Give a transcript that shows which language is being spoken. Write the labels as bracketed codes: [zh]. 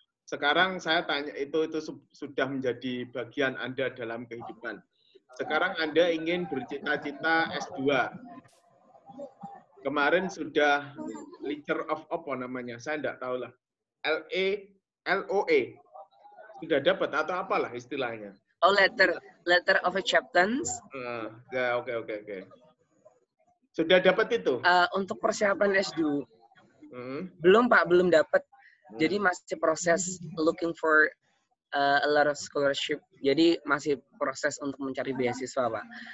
[id] Sekarang saya tanya, itu sudah menjadi bagian Anda dalam kehidupan. Sekarang Anda ingin bercita-cita S2. Kemarin sudah Letter of apa namanya? Saya tidak tahu lah. LOE. Sudah dapat atau apalah istilahnya? [en] Oh, letter of acceptance. [id] Ya, oke. Sudah dapat itu? Untuk persiapan S2. Belum Pak, belum dapat. Jadi masih proses [en] looking for a lot of scholarship. [id] Jadi masih proses untuk mencari beasiswa Pak.